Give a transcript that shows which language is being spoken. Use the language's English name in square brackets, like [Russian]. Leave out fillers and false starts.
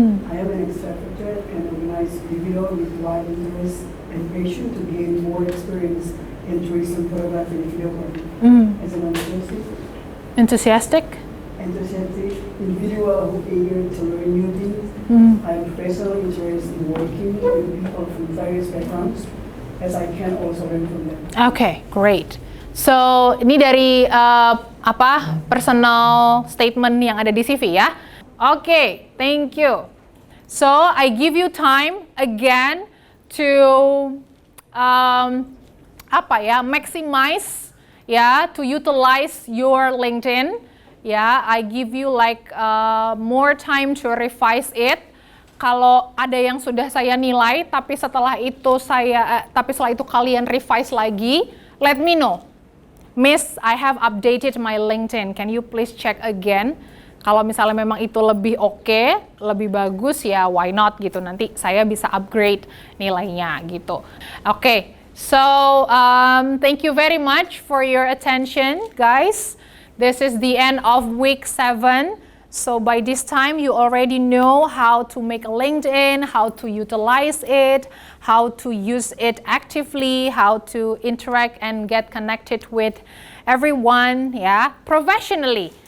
[English] I have an extractor and organize video with wide interest and passion to gain more experience in tourism photography and videography. As an Enthusiastic? enthusiastic individual who eager to learn new things. I am professionally interested in working with people from various backgrounds, as I can also learn from them. Okay, great. [Indonesian] So, ini dari personal statement yang ada di CV ya. [English] Okay, thank you. So, I give you time again to maximize to utilize your LinkedIn. I give you like more time to revise it. [Indonesian] Kalau ada yang sudah saya nilai, tapi setelah itu kalian revise lagi, [English] let me know. Miss, I have updated my LinkedIn. Can you please check again? [Indonesian] Kalau misalnya memang itu lebih oke, lebih bagus ya, [English] why not [Indonesian] gitu. Nanti saya bisa upgrade nilainya gitu. [English] Okay, so thank you very much for your attention, guys. This is the end of week 7. So by this time, you already know how to make a LinkedIn, how to utilize it, how to use it actively, how to interact and get connected with everyone, professionally.